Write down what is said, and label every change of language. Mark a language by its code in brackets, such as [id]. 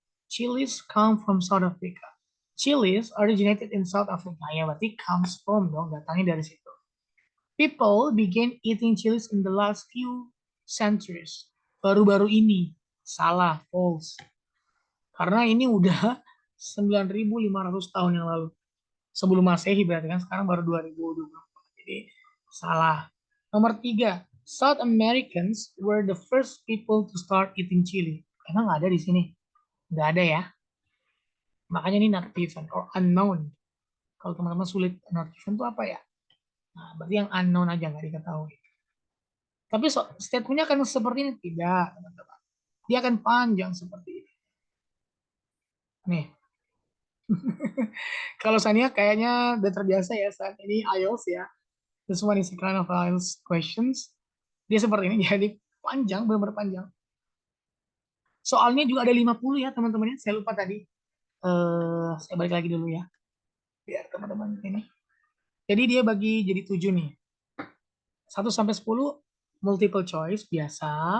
[en] Chilies come from South Africa. Chilies originated in South Africa. [id] Ya, berarti [en] comes from [id] dong, datangnya dari situ. [en] People began eating chilies in the last few centuries. [id] Baru-baru ini. Salah, false. Karena ini udah 9.500 tahun yang lalu. Sebelum Masehi berarti kan sekarang baru 2024. Jadi salah. Nomor 3, [en] South Americans were the first people to start eating chili. [id] Emang nggak ada di sini? Nggak ada ya. Makanya ini [en] not given or unknown. [id] Kalau teman-teman sulit [en] not given [id] itu apa ya? Nah, berarti yang unknown aja nggak diketahui. Tapi statementnya akan seperti ini tidak, teman-teman. Dia akan panjang seperti ini. Nih, kalau Sania kayaknya udah terbiasa ya saat ini IELTS ya. [en] This one is a kind of IELTS questions. [id] Dia seperti ini, jadi panjang, benar-benar panjang. Soalnya juga ada 50 ya teman-teman ya. Saya lupa tadi. Saya balik lagi dulu ya. Biar teman-teman ini. Jadi dia bagi jadi 7 nih. 1 sampai 10 multiple choice biasa.